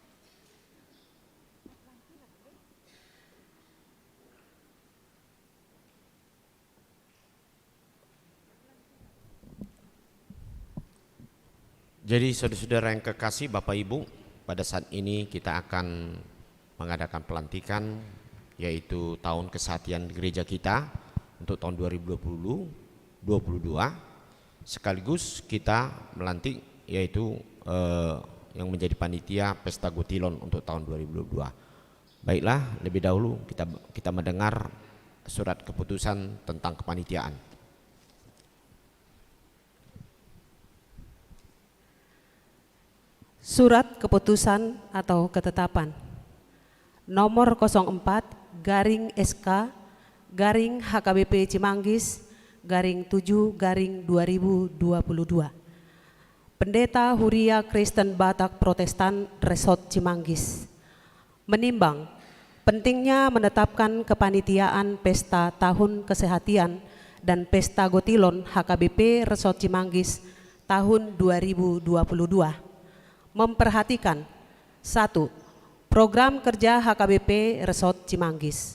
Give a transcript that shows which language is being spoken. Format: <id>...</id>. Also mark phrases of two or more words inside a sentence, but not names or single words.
<id>Jadi saudara-saudara yang kekasih, Bapak Ibu, pada saat ini kita akan mengadakan pelantikan yaitu tahun kesehatian gereja kita untuk tahun 2020-22, sekaligus kita melantik yaitu yang menjadi panitia pesta gotilon untuk tahun 2022. Baiklah, lebih dahulu kita mendengar surat keputusan tentang kepanitiaan. Surat keputusan atau ketetapan nomor 04/SK HKBP Cimanggis /7/2022. Pendeta Huria Kristen Batak Protestan Resort Cimanggis menimbang pentingnya menetapkan kepanitiaan Pesta Tahun Kesehatian dan Pesta Gotilon HKBP Resort Cimanggis tahun 2022. Memperhatikan 1. Program kerja HKBP Resort Cimanggis.</id>